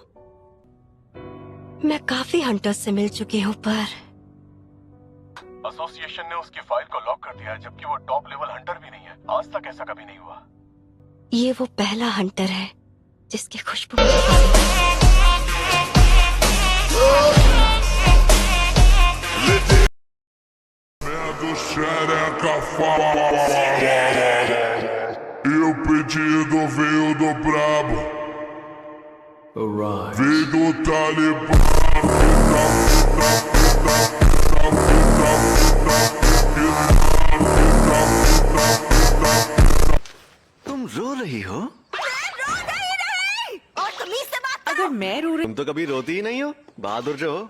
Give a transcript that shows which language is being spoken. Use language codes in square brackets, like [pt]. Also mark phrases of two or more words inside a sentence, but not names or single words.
[hi] मैं काफी हंटर्स से मिल चुकी हूँ, पर एसोसिएशन ने उसकी फाइल को लॉक कर दिया है, जबकि वो टॉप लेवल हंटर भी नहीं है। आज तक ऐसा कभी नहीं हुआ। ये वो पहला हंटर है जिसकी खुशबू मुझे पसंद है। [pt] E o pedido veio do brabo, veio do Talibã. [hi] तुम रो रही हो? और तमीज से बात अगर मैं रो रही तुम तो कभी रोती ही नहीं हो, बहादुर जो हो।